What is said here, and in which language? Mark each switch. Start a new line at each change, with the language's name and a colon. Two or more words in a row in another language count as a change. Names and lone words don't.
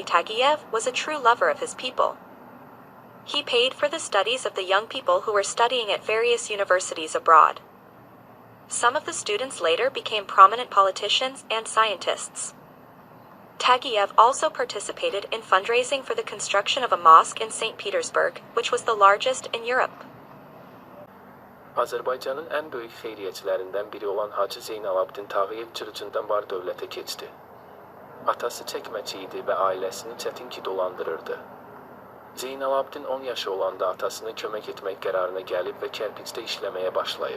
English: Tagiev was a true lover of his people. He paid for the studies of the young people who were studying at various universities abroad. Some of the students later became prominent politicians and scientists. Tagiev also participated in fundraising for the construction of a mosque in St. Petersburg, which was the largest in Europe.
Azerbaijani: Azərbaycanın ən böyük xeyriyyəçilərindən biri olan Hacı Zeynalabdin Tağıyev Cırıcından var dövlətə keçdi. Atası çəkməçi idi və ailəsini çətin ki dolandırırdı. Zeynalabdin 10 yaşı olanda atasına kömək etmək qərarına gəlib və kərpicdə işləməyə başlayıb.